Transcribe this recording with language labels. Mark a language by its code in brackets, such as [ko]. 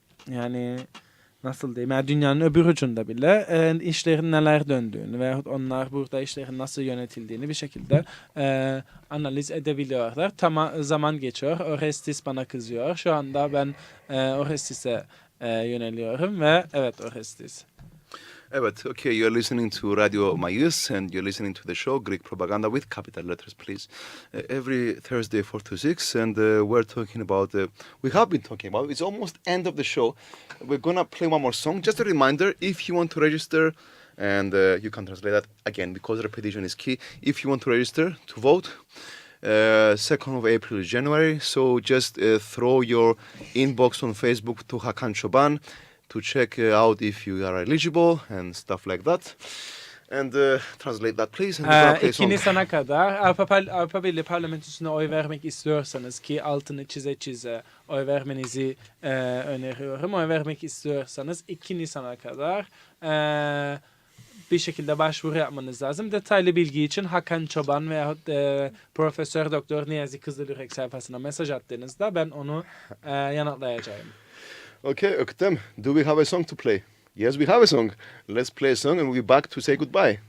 [tr] yani nasıl diyeyim, yani dünyanın öbür ucunda bile işlerin neler döndüğünü veyahut onlar burada işlerin nasıl yönetildiğini bir şekilde analiz edebiliyorlar. Zaman geçiyor. Orestes bana kızıyor. Şu anda ben Orestis'e yöneliyorum ve evet Orestes. [en] Evet, okay, you're listening to Radio Mayıs and you're listening to the show Greek Propaganda with capital letters, please. Every Thursday 4 to 6 and we're talking about, we have been talking about, it's almost end of the show. We're gonna play one more song. Just a reminder, if you want to register, and you can translate that again because repetition is key. If you want to register to vote, 2nd of April is January, so just throw your inbox on Facebook to Hakan Çoban to check out if you are eligible and stuff like that. And translate that please. And we're gonna play a [tr] 2 [en] song. [tr] Nisan'a kadar Avrupa Birliği Parlamentosu'na oy vermek istiyorsanız ki altını çize oy vermenizi öneriyorum. Oy vermek istiyorsanız 2 Nisan'a kadar bir şekilde başvuru yapmanız lazım. Detaylı bilgi için Hakan Çoban veyahut Profesör Doktor Niyazi Kızılürek sayfasına mesaj attığınızda ben onu yanıtlayacağım. [en] Okay, Öktem, do we have a song to play? Yes, we have a song. Let's play a song and we'll be back to say goodbye.